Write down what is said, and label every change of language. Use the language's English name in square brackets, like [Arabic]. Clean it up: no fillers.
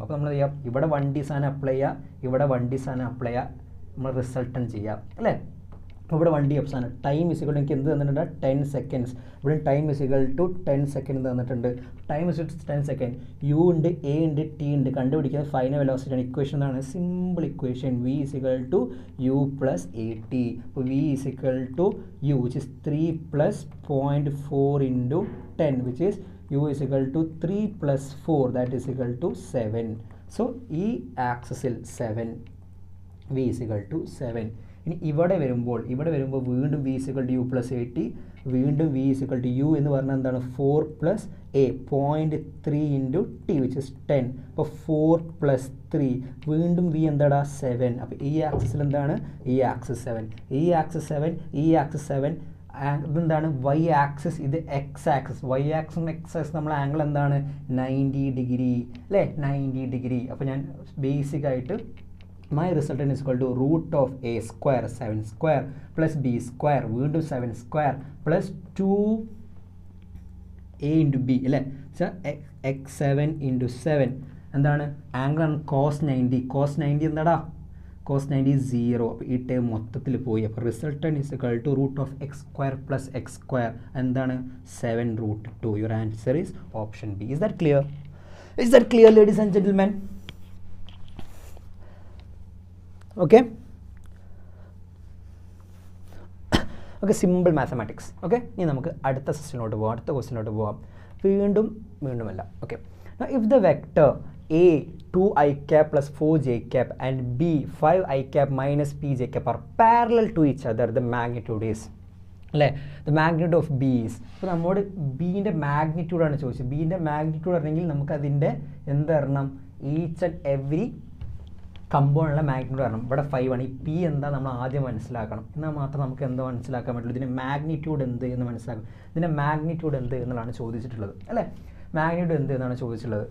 [Malayalam] അപ്പോൾ നമ്മൾ ചെയ്യാം, ഇവിടെ 1D സാധനം അപ്ലൈ ചെയ്യുക, ഇവിടെ 1D സാധനം അപ്ലൈ ചെയ്യുക, നമ്മൾ റിസൾട്ടൻ ചെയ്യാം അല്ലേ. അപ്പോൾ ഇവിടെ 1D സാധനം ടൈം ഇസിക്വൽ എനിക്ക് എന്ത് തന്നിട്ടുണ്ട്, 10 സെക്കൻഡ്സ്. ഇവിടെ ടൈം ഇസിക്വൽ ടു 10 സെക്കൻഡ് തന്നിട്ടുണ്ട്. Time is equal 10 second. യു ഉണ്ട്, എ ഉണ്ട്, ടി ഉണ്ട്. കണ്ടുപിടിക്കുന്നത് ഫൈനൽ വെലോസിറ്റി ആണ്. ഇക്വേഷൻ എന്താണ്, simple equation, v = u plus at. [English] അപ്പോൾ v = u which is 3 plus 0.4 into 10 which is u = 3 plus 4 that is = 7. [Malayalam] So ഈ ആക്സിസിൽ 7, v = 7. ഇനി ഇവിടെ വരുമ്പോൾ വീണ്ടും v = u plus at, വീണ്ടും v = u എന്ന് പറഞ്ഞാൽ എന്താണ്, 4 plus a 0.3 into t which is 10. അപ്പോൾ 4 plus 3 വീണ്ടും v എന്താടാ 7. അപ്പോൾ ഈ ആക്സിസിൽ എന്താണ്, ഈ ആക്സിസ് 7, ഈ ആക്സിസ് 7, ഈ ആക്സിസ് 7. ഇതെന്താണ്, വൈ ആക്സിസ്, ഇത് എക്സ് ആക്സിസ്. വൈ ആക്സിസും എക്സ് ആക്സിസ് നമ്മൾ ആംഗിൾ എന്താണ്, 90 ഡിഗ്രി അല്ലേ, 90 ഡിഗ്രി. അപ്പോൾ ഞാൻ ബേസിക് ആയിട്ട് [English] my resultant is equal to root of a square 7 square plus b square വീണ്ടും 7 square plus 2a into b അല്ലേ. [Malayalam] x7 into 7 എന്താണ്, ആംഗിൾ ആണ് cos 90. cos 90 എന്താടാ, cos 90 0. അപ്പോൾ ഈ ടേം മൊത്തത്തിൽ പോയി. [English] അപ്പോൾ resultant is equal to root of x square plus x square എന്താണ്, 7√2. your answer is option B. Is that clear? Is that clear, ladies and gentlemen? [Malayalam] Okay okay, simple mathematics. Okay, ഇനി നമുക്ക് അടുത്ത സെഷനിലോട്ട് പോകാം, അടുത്ത ക്വസ്റ്റിനോട്ട് പോകാം. വീണ്ടുമല്ല. [English] Okay, if the vector a 2 i cap plus 4 j cap and b 5 i cap minus p j cap are parallel to each other, the magnitude is അല്ലേ, the magnitude of B is. [Malayalam] അപ്പോൾ നമ്മോട് ബീൻ്റെ മാഗ്നിറ്റ്യൂഡാണ് ചോദിച്ചത്. ബീൻ്റെ magnitude അറിഞ്ഞെങ്കിൽ നമുക്കതിൻ്റെ എന്തരണം, [English] each and every [Malayalam] കമ്പോണുള്ള magnitude കാരണം. ഇവിടെ 5 ആണ്. ഈ P എന്താ നമ്മൾ ആദ്യം മനസ്സിലാക്കണം, എന്നാൽ മാത്രം നമുക്ക് എന്തോ മനസ്സിലാക്കാൻ പറ്റുള്ളൂ. ഇതിൻ്റെ മാഗ്നിറ്റ്യൂഡ് എന്ത് എന്ന് മനസ്സിലാക്കും. ഇതിൻ്റെ മാഗ്നിറ്റ്യൂഡ് എന്ത് എന്നുള്ളതാണ് ചോദിച്ചിട്ടുള്ളത് അല്ലേ, മാഗ്നിറ്റ്യൂഡ് എന്ത് എന്നാണ് ചോദിച്ചിട്ടുള്ളത്.